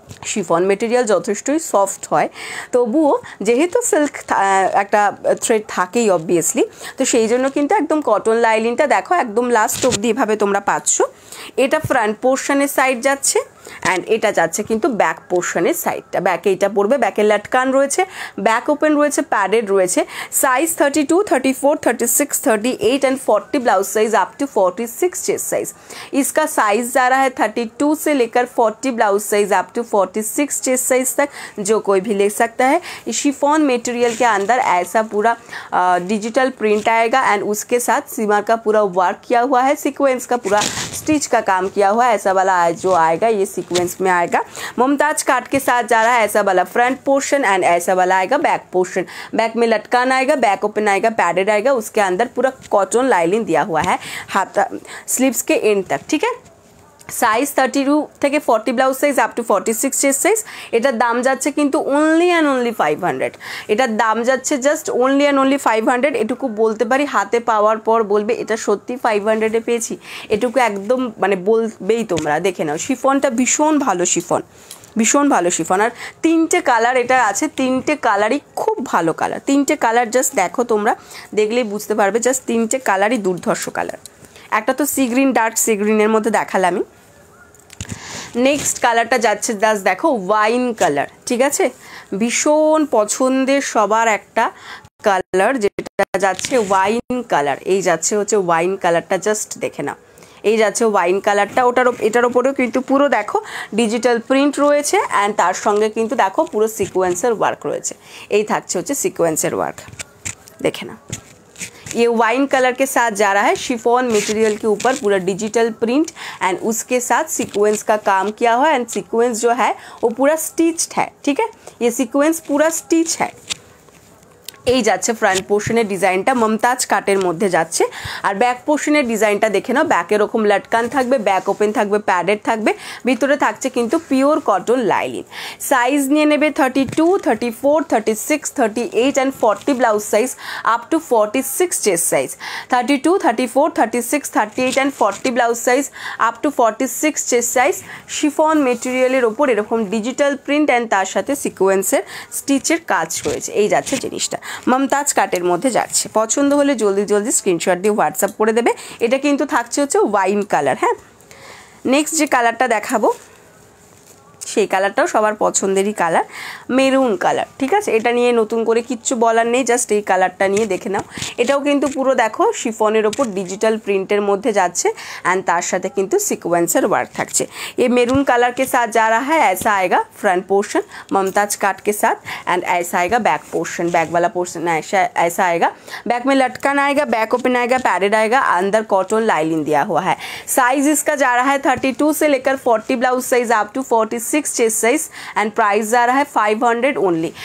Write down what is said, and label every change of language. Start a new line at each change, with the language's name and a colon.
Bangla: Chiffon material যথেষ্টই soft হয়, তবুও যেহেতু সিল্ক একটা থ্রেড থাকেই অবভিয়াসলি, তো সেই জন্য কিন্তু একদম কটন লাইলিনটা দেখো একদম লাস্ট অবধি এভাবে তোমরা পাচ্ছ। এটা ফ্রন্ট পোর্শনের সাইড যাচ্ছে অ্যান্ড এটা যাচ্ছে কিন্তু ব্যাক পোর্শনের সাইডটা। ব্যাকে এটা পড়বে, ব্যাকে লটকান রয়েছে, ব্যাক ওপেন রয়েছে, প্যাডেড রয়েছে।
Hindi: Size 32, 34, 36, 38 and 40 blouse size up to 46 chest size. इसका साइज जा रहा है 32 से लेकर 40 blouse size up to 46 chest size तक, जो कोई भी ले सकता है। इस शिफॉन मटेरियल के अंदर ऐसा पूरा डिजिटल प्रिंट आएगा एंड उसके साथ सीमा का पूरा वर्क किया हुआ है, सीक्वेंस का पूरा स्टिच का काम किया हुआ है, ऐसा वाला जो आएगा ये सीक्वेंस में आएगा। मुमताज काट के साथ जा रहा है ऐसा वाला फ्रंट पोर्शन एंड ऐसा वाला आएगा बैक पोर्शन। बैक में लटकान आएगा, बैक ओपन आएगा, पैडेड आएगा, उसके अंदर पूरा कॉटन लाइनिंग दिया हुआ है हाथ स्लीव्स के एंड तक, ठीक है।
Bangla: সাইজ 32 থেকে 40 blouse size up to 46 chest size. এটার দাম যাচ্ছে কিন্তু অনলি অ্যান্ড অনলি 500। এটার দাম যাচ্ছে জাস্ট অনলি অ্যান্ড অনলি 500। এটুকু বলতে পারি, হাতে পাওয়ার পর বলবে এটা সত্যি 500-এ পেয়েছি, এটুকু একদম মানে বলবেই তোমরা। দেখে নাও শিফনটা ভীষণ ভালো শিফন, ভীষণ ভালো শিফন। আর তিনটে কালার এটা আছে, তিনটে কালারই খুব ভালো কালার। তিনটে কালার জাস্ট দেখো, তোমরা দেখলেই বুঝতে পারবে, জাস্ট তিনটে কালারই দুর্ধর্ষ কালার। একটা তো সি গ্রিন, ডার্ক সি গ্রিনের মধ্যে দেখালাম আমি। নেক্সট কালারটা যাচ্ছে জাস্ট দেখো ওয়াইন কালার, ঠিক আছে, ভীষণ পছন্দের সবার একটা কালার যেটা যাচ্ছে ওয়াইন কালার। এই যাচ্ছে হচ্ছে ওয়াইন কালারটা, জাস্ট দেখে নাও, এই যাচ্ছে ওয়াইন কালারটা। এটার ওপরেও কিন্তু পুরো দেখো ডিজিটাল প্রিন্ট রয়েছে অ্যান্ড তার সঙ্গে কিন্তু দেখো পুরো সিকোয়েন্সের ওয়ার্ক রয়েছে। এই থাকছে হচ্ছে সিকোয়েন্সের ওয়ার্ক,
Hindi: देखे ना। ये वाइन कलर के साथ जा रहा है, शिफॉन मटेरियल के ऊपर पूरा डिजिटल प्रिंट एंड उसके साथ सीक्वेंस का काम किया हुआ है एंड सीक्वेंस जो है वो पूरा स्टिच्ड है, ठीक है, ये सीक्वेंस पूरा स्टिच है।
Bangla: এই যাচ্ছে ফ্রন্ট পোর্শনের ডিজাইনটা মমতাজ কাটের মধ্যে যাচ্ছে। আর ব্যাক পোর্শনের ডিজাইনটা দেখে নাও, ব্যাক এরকম লটকান থাকবে, ব্যাক ওপেন থাকবে, প্যাডেড থাকবে, ভিতরে থাকছে কিন্তু পিওর কটন লাইলিন। সাইজ নিয়ে নেবে 32, 34, 36, 38 and 40 blouse size up to 46 chest size. 32, 34, 36, 38 and 40 blouse size up to 46 chest size. Chiffon মেটেরিয়ালের ওপর এরকম ডিজিটাল প্রিন্ট অ্যান্ড তার সাথে সিকোয়েন্সের স্টিচের কাজ রয়েছে। এই যাচ্ছে জিনিসটা মমতাজ কাটের মধ্যে যাচ্ছে। পছন্দ হলে জলদি জলদি স্ক্রিনশট দিয়ে হোয়াটসঅ্যাপ করে দেবে। এটা কিন্তু থাকছে হচ্ছে ওয়াইন কালার। হ্যাঁ, নেক্সট যে কালারটা দেখাবো সেই কালারটাও সবার পছন্দেরই কালার, মেরুন কালার, ঠিক আছে। এটা নিয়ে নতুন করে কিচ্ছু বলার নেই, জাস্ট এই কালারটা নিয়ে দেখে নাও। এটাও কিন্তু পুরো দেখো শিফনের ওপর ডিজিটাল প্রিন্টের মধ্যে যাচ্ছে অ্যান্ড তার সাথে কিন্তু সিকোয়েন্সের ওয়ার্ক থাকছে।
Hindi: ये मेरून कलर के साथ जा रहा है, ऐसा आएगा फ्रंट पोर्शन ममताज काट के साथ एंड ऐसा आएगा बैक पोर्शन, बैक वाला पोर्शन ऐसा आएगा। बैक में लटकन आएगा, बैक ओपन आएगा, पैडेड आएगा, अंदर कॉटन लाइनिंग दिया हुआ है। साइज इसका जा रहा है 32 से लेकर 40 blouse size up to 46 chest size and price जा रहा है 500 ओनली।